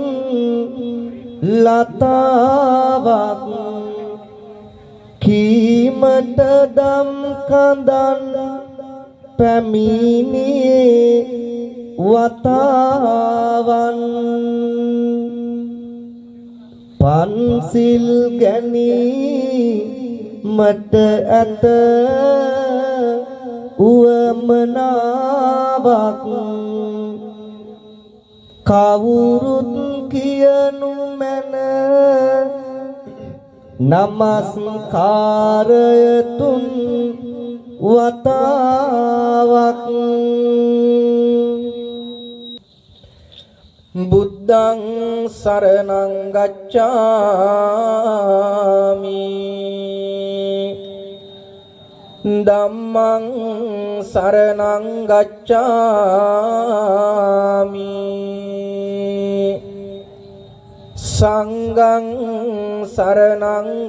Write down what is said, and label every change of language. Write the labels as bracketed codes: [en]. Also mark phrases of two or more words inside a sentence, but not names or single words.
[si] ලතාවක් කීමට දම් කඳන් පැමිණියේ වතාවන් පන්සිල් ගැනීමට ඇත උවමනාවක් කවුරුත් කියනු මැන නමස්කාරයතුන් වතාවක් [pi] බුද්ධං සරණං ගච්ඡාමි ධම්මං සරණං ගච්ඡාමි සංඝං සරණං